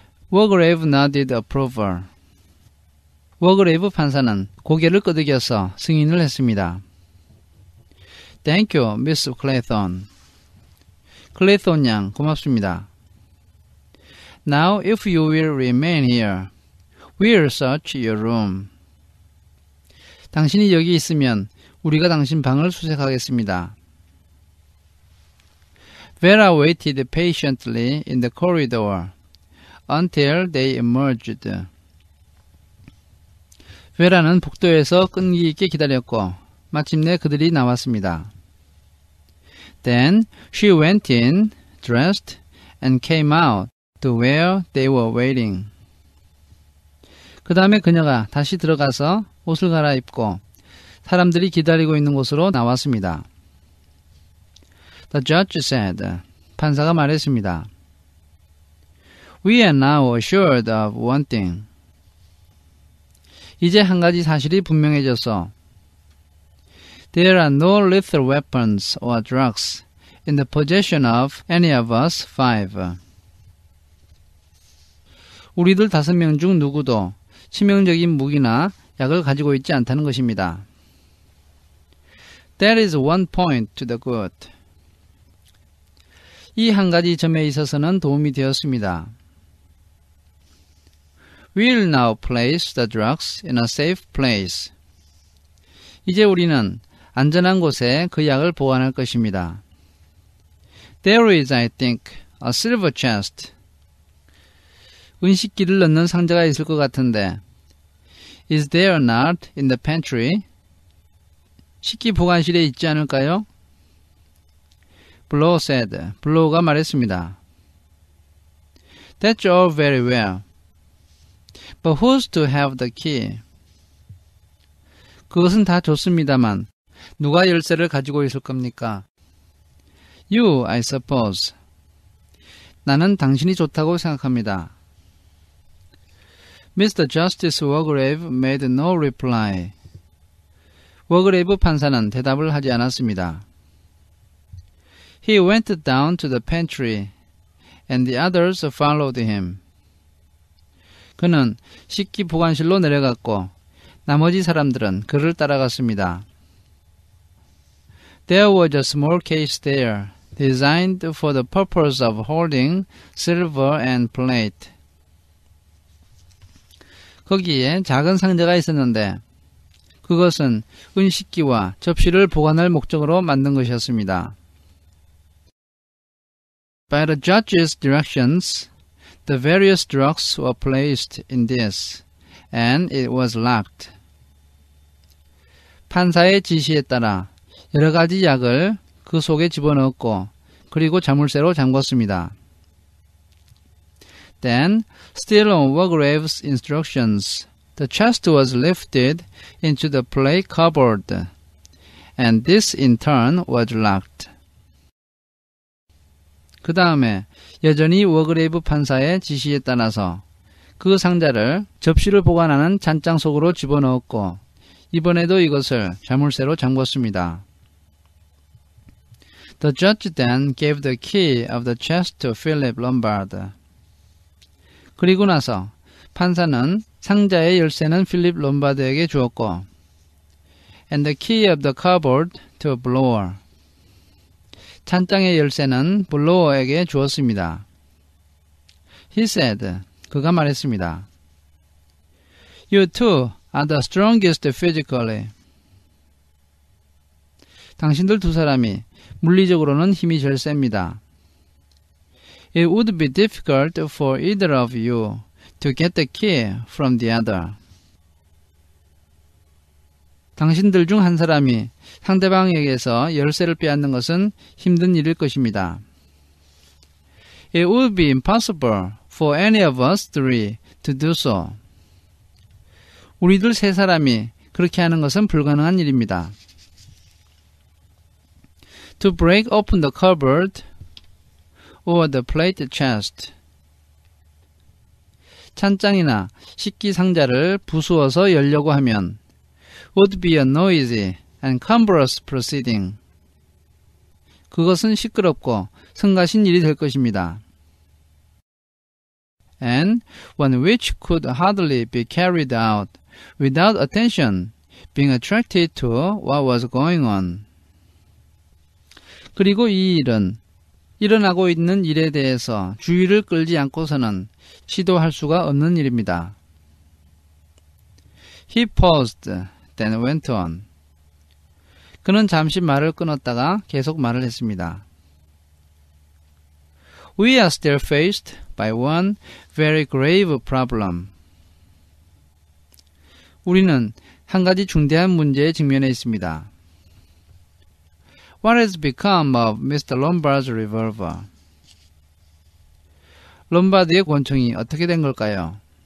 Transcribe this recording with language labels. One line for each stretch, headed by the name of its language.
English: 워그레이브 nodded approval.
Korean: 워그레이브 판사는 고개를 끄덕여서 승인을 했습니다.
English: Thank you, Miss Clayton.
Korean: 클레이톤 양, 고맙습니다.
English: Now, if you will remain here, we'll search your room.
Korean: 당신이 여기 있으면 우리가 당신 방을 수색하겠습니다.
English: Vera waited patiently in the corridor until they emerged.
Korean: 베라는 복도에서 끈기 있게 기다렸고 마침내 그들이 나왔습니다.
English: Then she went in, dressed, and came out to where they were waiting.
Korean: 그 다음에 그녀가 다시 들어가서 옷을 갈아입고 사람들이 기다리고 있는 곳으로 나왔습니다.
English: The judge said,
Korean: 판사가 말했습니다.
English: We are now assured of one thing.
Korean: 이제 한 가지 사실이 분명해졌어.
English: There are no lethal weapons or drugs in the possession of any of us 5.
Korean: 우리들 5명 중 누구도 치명적인 무기나 약을 가지고 있지 않다는 것입니다.
English: That is one point to the good.
Korean: 이 한 가지 점에 있어서는 도움이 되었습니다.
English: We'll now place the drugs in a safe place.
Korean: 이제 우리는 안전한 곳에 그 약을 보관할 것입니다.
English: There is, I think, a silver chest.
Korean: 은식기를 넣는 상자가 있을 것 같은데.
English: Is there not in the pantry?
Korean: 식기 보관실에 있지 않을까요?
English: Blow said.
Korean: Blow가 말했습니다.
English: That's all very well. But who's to have the key?
Korean: 그것은 다 좋습니다만 누가 열쇠를 가지고 있을 겁니까?
English: You, I suppose.
Korean: 나는 당신이 좋다고 생각합니다.
English: Mr. Justice Wargrave made no reply.
Korean: 워그레이브 판사는 대답을 하지 않았습니다.
English: He went down to the pantry, and the others followed him.
Korean: 그는 식기 보관실로 내려갔고 나머지 사람들은 그를 따라갔습니다.
English: There was a small case there, designed for the purpose of holding silver and plate.
Korean: 거기에 작은 상자가 있었는데 그것은 은식기와 접시를 보관할 목적으로 만든 것이었습니다.
English: By the judge's directions, the various drugs were placed in this, and it was locked.
Korean: 판사의 지시에 따라 여러 가지 약을 그 속에 집어넣었고 그리고 자물쇠로 잠궜습니다.
English: Then, still on Wargrave's instructions, the chest was lifted into the plate cupboard, and this in turn was locked.
Korean: 그 다음에 여전히 워그레이브 판사의 지시에 따라서 그 상자를 접시를 보관하는 잔장 속으로 집어넣었고 이번에도 이것을 자물쇠로 잠궜습니다.
English: The judge then gave the key of the chest to Philip Lombard.
Korean: 그리고 나서 판사는 상자의 열쇠는 필립 롬바드에게 주었고
English: and the key of the cupboard to Blower.
Korean: 찬장의 열쇠는 블로어에게 주었습니다.
English: He said,
Korean: 그가 말했습니다.
English: You two are the strongest physically.
Korean: 당신들 두 사람이 물리적으로는 힘이 제일 셉니다.
English: It would be difficult for either of you to get the key from the other.
Korean: 당신들 중 한 사람이 상대방에게서 열쇠를 빼앗는 것은 힘든 일일 것입니다.
English: It would be impossible for any of us three to do so.
Korean: 우리들 세 사람이 그렇게 하는 것은 불가능한 일입니다.
English: To break open the cupboard or the plate chest.
Korean: 찬장이나 식기 상자를 부수어서 열려고 하면
English: would be a noisy and cumbrous proceeding.
Korean: 그것은 시끄럽고 성가신 일이 될 것입니다.
English: And one which could hardly be carried out without attention being attracted to what was going on.
Korean: 그리고 이 일은 일어나고 있는 일에 대해서 주의를 끌지 않고서는 시도할 수가 없는 일입니다.
English: He paused, then went on.
Korean: 그는 잠시 말을 끊었다가 계속 말을 했습니다.
English: We are still faced by one very grave problem.
Korean: 우리는 한 가지 중대한 문제에 직면해 있습니다.
English: What has become of Mr. Lombard's revolver?
Korean: 롬바드의 권총이 어떻게 된 걸까요?